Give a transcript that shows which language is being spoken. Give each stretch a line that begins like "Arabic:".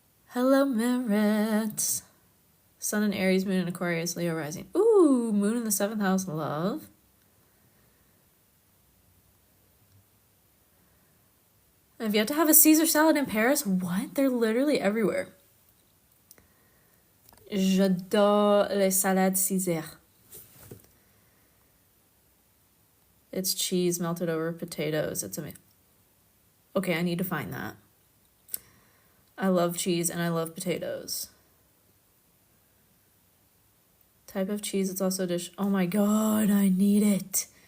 English: Hello, Merritt. Sun in Aries, Moon in Aquarius, Leo rising. Ooh, Moon in the 7th house, love. I've yet to have a Caesar salad in Paris. What? They're literally everywhere.
French: J'adore les salades Caesar.
English: It's cheese melted over potatoes. It's amazing. Okay, I need to find that. I love cheese and I love potatoes. Type of cheese, it's also a dish. Oh my god, I need it.